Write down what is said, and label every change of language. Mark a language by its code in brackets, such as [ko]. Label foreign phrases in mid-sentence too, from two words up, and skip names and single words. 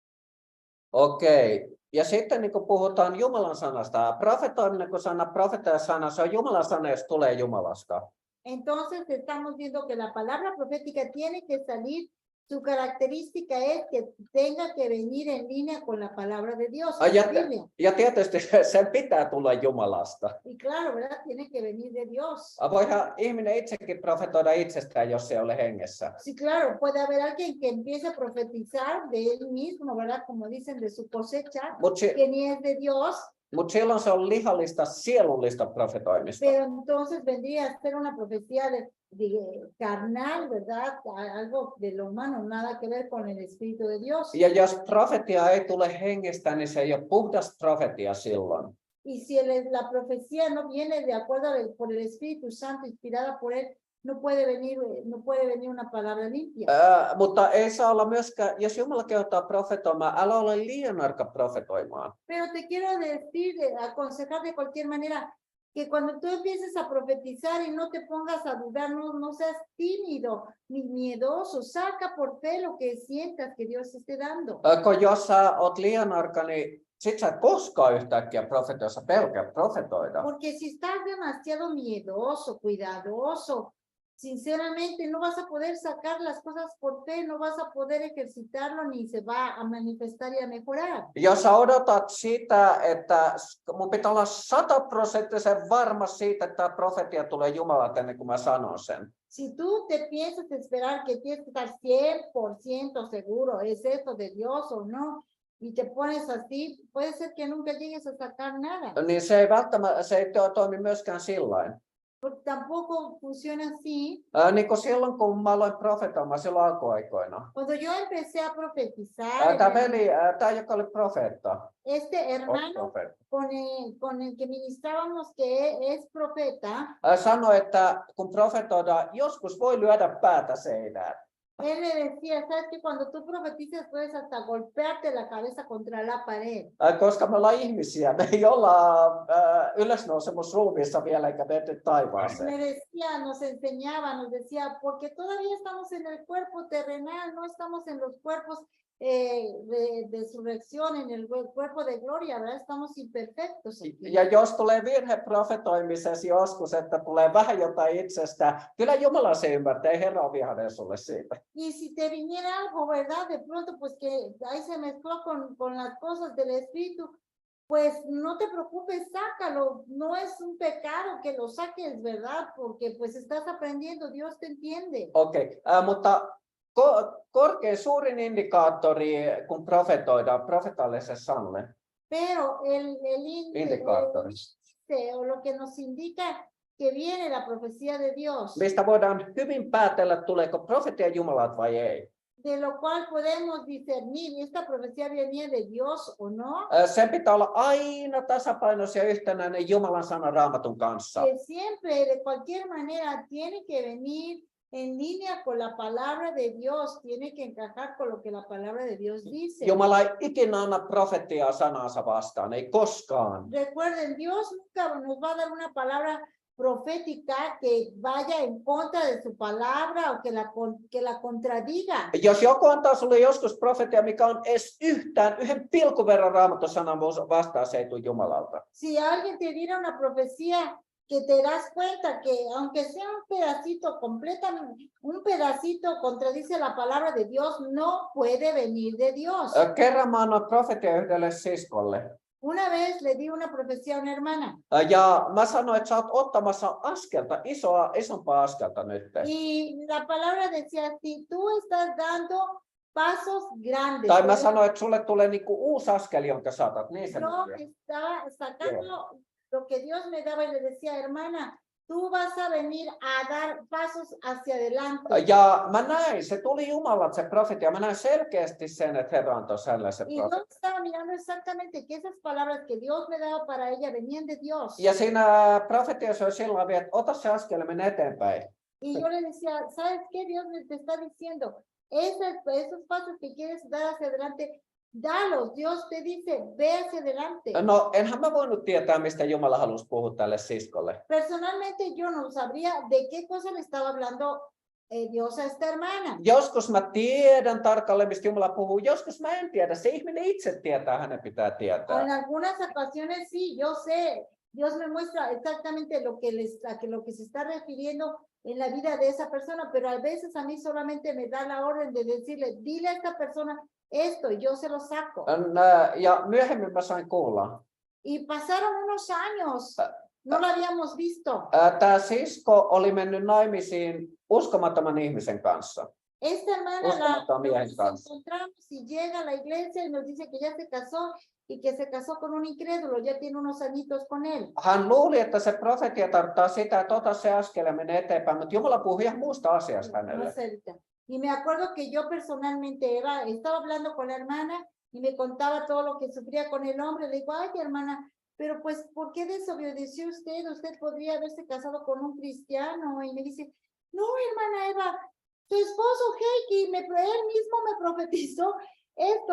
[fi] Okei. Ja sitten niin kun puhutaan Jumalan sanasta, profetoiminen kun sana, profeetasana, se on Jumalan sana, jos tulee Jumalasta. [es] Entonces estamos viendo que la palabra profética tiene que salir, su característica es que tenga que venir en línea con la palabra de Dios, con la Biblia. [fi] Ja tietysti sen pitää tulla Jumalasta. [es] Y claro, ¿verdad? Tiene que venir de Dios. [fi] Voihan ihminen itsekin profetoida itsestään, jos ei ole hengessä. [es] Sí, claro, puede haber alguien que empiece a profetizar de él mismo, ¿verdad? Como dicen, de su cosecha, que ni es de Dios. [fi] Mutta silloin se on lihallista, sielullista profetoimista. [es] Pero entonces vendría a ser una profecía de carnal, ¿verdad? Algo de lo humano, nada que ver con el Espíritu de Dios. [fi] Ja jos profetia ei tule hengestä, niin se ei ole puhdas profetia silloin. [es] Y si la profecía no viene de acuerdo por el Espíritu Santo, inspirada por él, no puede venir una palabra limpia. [fi] Mutta ei saa olla myöskään, jos Jumala kehottaa profetoimaan, älä ole liian arka profetoimaan. [es] Pero te quiero decir, aconsejar de cualquier manera, que cuando tú empieces a profetizar y no te pongas a dudar, no seas tímido ni miedoso, saca por fe lo que sientas que Dios esté dando. [fi] Kun jos sä oot liian arka, niin sit sä et koskaan yhtäkkiä profetoida, sä pelkää profetoida. [es] Porque si estás demasiado miedoso, cuidadoso, sinceramente no vas a poder sacar las cosas por fe, no vas a poder ejercitarlo ni se va a manifestar y a mejorar. [fi] Jos sä odotat sitä, että mun pitää olla 100% varma siitä, että tämä profetia tulee Jumalalta ennen kuin mä sanon sen. [es] Si tú te piensas esperar que tienes que estar 100% seguro, ¿es esto de Dios o no? Y te pones así, puede ser que nunca llegues a sacar nada. [fi] Niin se ei välttämättä, se ei toimi myöskään sillain. [es] Porque tampoco funciona así. [fi] Niin kuin silloin, kun mä aloin profetoimaan silloin alkuaikoina. [es] Cuando yo empecé a profetizar, [fi] Tämä joka oli profeetta. [es] este hermano con el que ministrábamos, que es profeta, [fi] sanoi, että kun profetoidaan, joskus voi lyödä päätä seinään. [es] Él le decía, sabes que cuando tú profetizas puedes hasta golpearte la cabeza contra la pared. [fi] Koska me ollaan ihmisiä, me ei olla ylösnousemusruumiissa vielä eikä menty taivaaseen. [es] Me decía, nos enseñaba, nos decía, porque todavía estamos en el cuerpo terrenal, no estamos en los cuerpos de resurrección, en el cuerpo de gloria, ¿verdad? Estamos imperfectos aquí. [fi] Ja jos tulee virhe profetoimisessa joskus, että tulee vähän jotain itsestä, kyllä Jumala se ymmärtää, ei Herra ole vihainen sulle siitä. [es] Y si te viniera algo, ¿verdad? De pronto, pues que ahí se mezcló con las cosas del Espíritu, pues no te preocupes, sácalo. No es un pecado que lo saques, ¿verdad? Porque pues estás aprendiendo, Dios te entiende. [fi] Okei, mutta korkein suurin indikaattori, kun profetoidaan profetaalliselle sanalle. [es] Pero el [fi] indikaattori. [es] O lo que nos indica que viene la profecía de Dios. [fi] Mistä voidaan hyvin päätellä, tuleeko profetia Jumalalta vai ei. [es] de lo cual podemos discernir esta profecía venía de Dios o no. [fi] Sen pitää olla aina tasapainossa ja yhtenäinen Jumalan sanan Raamatun kanssa. [es] Que siempre, de cualquier manera, tiene que venir en línea con la palabra de Dios, tiene que encajar con lo que la palabra de Dios dice. [fi] Jumala ei ikinä anna profetiaa sanansa vastaan, ei koskaan. [es] Recuerden, Dios nunca nos va a dar una palabra profética que vaya en contra de su palabra o que la contradiga. [fi] Jos joku antaa sulle joskus profetia, mikä on edes yhden pilkun verran Raamatun sanan vastaan, se ei tule Jumalalta. [es] Si alguien te diera una profecía que te das cuenta que aunque sea un pedacito completamente, un pedacito contradice la palabra de Dios, no puede venir de Dios. [fi] Kerran mä annoin profetia yhdelle siskolle. [es] Una vez le di una profecía a una hermana. [fi] Ja mä sanoin, että sä oot ottamassa askelta, isompaa askelta nyt. [es] Y la palabra decía, si tú estás dando pasos grandes. [fi] Tai mä sanoin, että sulle tulee niinku uusi askel, jonka saatat. Niin se [es] Yo estaba sacando lo que Dios me daba y le decía, hermana, tú vas a venir a dar pasos hacia adelante. [fi] Ja mä näin, se tuli Jumalalta se profetia, mä näin selkeästi sen, että Herra antoi sellaisen [es] Y yo [fi] profetian. [es] estaba mirando exactamente que esas palabras que Dios me daba para ella venían de Dios. [fi] Ja siinä profetiassa oli silloin vielä, että ota se askel ja mene eteenpäin. [es] Y yo le decía, ¿sabes qué? Dios me te está diciendo, esos pasos que quieres dar hacia adelante, dalos. Dios te dice, ve hacia adelante. [fi] No, enhän mä voinut tietää, mistä Jumala halusi puhua tälle siskolle. [es] Personalmente yo no sabría de qué cosa le estaba hablando Dios a esta hermana. [fi] Joskus mä tiedän tarkalleen, mistä Jumala puhuu, joskus mä en tiedä. Se ihminen itse tietää, hänen pitää tietää. [es] En algunas ocasiones sí, yo sé. Dios me muestra exactamente lo que se está refiriendo en la vida de esa persona, pero a veces a mí solamente me da la orden de decirle, dile a esta persona esto, y yo se lo saco. [fi] Ja myöhemmin mä sain kuulla. [es] Y pasaron unos años, no lo habíamos visto. [fi] Tämä sisko oli mennyt naimisiin uskomattoman ihmisen kanssa. [es] Esta hermana [fi] Uskomattoman miehen [es] nos [fi] kanssa. [es] encontramos y llega a la iglesia y nos dice que ya se casó y que se casó con un incrédulo, ya tiene unos añitos con él. [fi] Hän luuli, että se profetia tarkoittaa sitä, että ota se askel ja mene eteenpäin, mutta Jumala puhui ihan muusta asiasta hänelle. [es] Más cerca. Y me acuerdo que yo personalmente estaba hablando con la hermana y me contaba todo lo que sufría con el hombre. Le digo, ay, hermana, pero pues, ¿por qué desobedeció usted? Usted podría haberse casado con un cristiano. Y me dice, no, hermana Eva, su esposo Heikki, él mismo me profetizó esto.